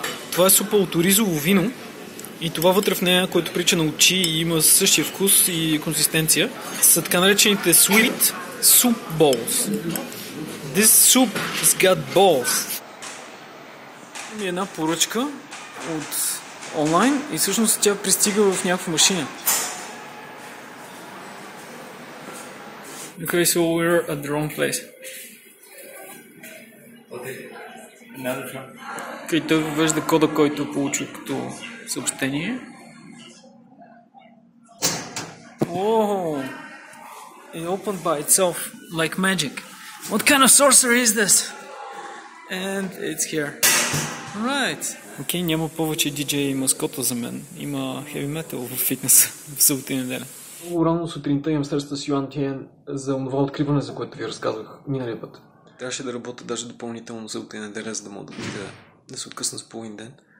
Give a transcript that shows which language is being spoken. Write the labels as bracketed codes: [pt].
[bg] Това е супа от оризово вино и това вътре в нея, което прилича на очи и има същия вкус и консистенция, са така наречените [en] sweet soup balls. This soup has got balls. [bg] Има една поръчка от онлайн и всъщност тя пристига в някаква машина. [en] Okay, so we're at the wrong place. [bg] Okay, той въвежда кода, който е получил като съобщение. [en] Oh, it opened by itself, like magic. What kind of sorcery is this? And it's here. Right. [bg] Окей, няма повече DJ маскота за мен. Има heavy metal в фитнеса в събота и неделя. Рано сутринта имам среща с Юан Тиен за това откриване, за което ви разказвах миналия път. Трябваше да работя даже допълнително събота и неделя, за да мога да се откъсна с половин ден.